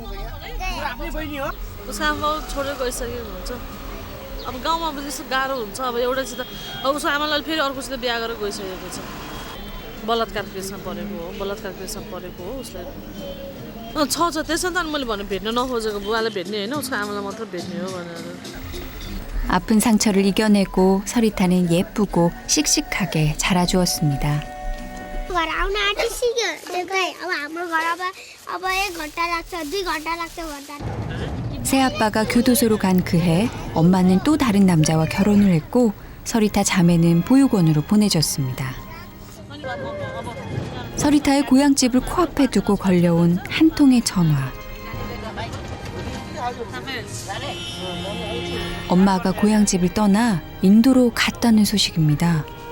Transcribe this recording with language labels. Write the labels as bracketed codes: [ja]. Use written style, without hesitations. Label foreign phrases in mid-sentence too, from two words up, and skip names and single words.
[ne] उसको आमा छोडेर गइसकेको हुन्छ अब गाउँमा पनि त्यस्तो गाह्रो हुन्छ अब एउटासित अब उसको आमालाई फेरि अर्कोसित बिहा गरेर गइसकेको छ बलात्कार केसमा परेको हो उसलाई छ त्यसमा त मैले भने भेट्न नखोजेको बुवालाई भेट्ने होइन उसको आमालाई मात्र भेट्ने हो भनेर [ko] 아픈 상처를 이겨내고 서리타는 예쁘고 씩씩하게 자라주었습니다. [ne] घर आउन आँटिसक्यो देखाइ अब हाम्रो घर अब 1 घन्टा लाग्छ 2 घन्टा लाग्छ भन्दा [ko] 새아빠가 교도소로 간 그해 엄마는 또 다른 남자와 결혼을 했고 서리타 자매는 보육원으로 보내졌습니다. 서리타의 고향집을 코앞에 두고 걸려온 한 통의 전화. 엄마가 고향집을 떠나 인도로 갔다는 소식입니다.